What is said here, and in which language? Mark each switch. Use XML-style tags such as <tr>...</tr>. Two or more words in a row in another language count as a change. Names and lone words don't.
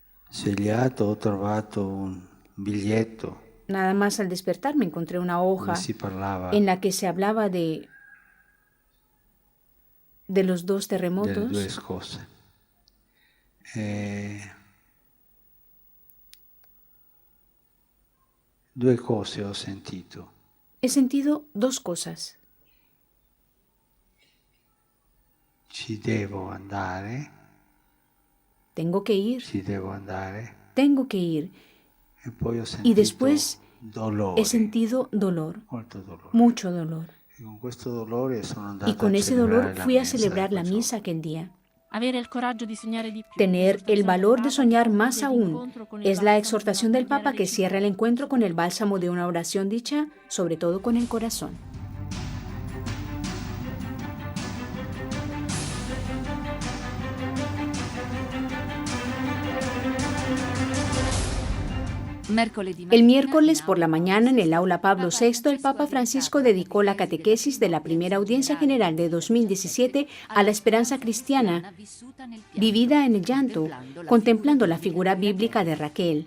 <it>svegliato ho trovato un biglietto</it> <es>Nada más al despertar me encontré una hoja</es> <it>dove si parlava</it> <es>en la que se hablaba de los dos</es> <it>delle due</it> <es>terremotos.</es> <it>scosse. Due cose ho sentito.</it> <es>He sentido dos cosas.</es> <it>Ci devo andare,</it> <es>Tengo que ir,</es> <it>ci devo andare.</it> <es>tengo que ir.</es> <it>E poi ho</it> <es>Y</es> <it>sentito</it> <es>después</es> <it>dolore,</it> <es>he sentido dolor,</es> <it>molto dolore.</it> <es>mucho dolor.</es> <it>E con questo dolore sono andato</it> <es>Y con</es> <it>a</it> <es>ese</es> <it>celebrare</it> <es>dolor</es> <it>la</it> <es>fui a</es> <it>messa</it> <es>celebrar</es> <it>quel</it> <es>la</es> <it>giorno.</it> <es>misa aquel día.</es> <it>Avere il coraggio di sognare di più.</it> <es>Tener el valor de soñar más aún es la exhortación del Papa que cierra el encuentro con el bálsamo de una oración dicha, sobre todo con el corazón. El miércoles por la mañana en el aula Pablo VI, el Papa Francisco dedicó la catequesis de la primera audiencia general de 2017 a la esperanza cristiana, vivida en el llanto, contemplando la figura bíblica de Raquel.</es>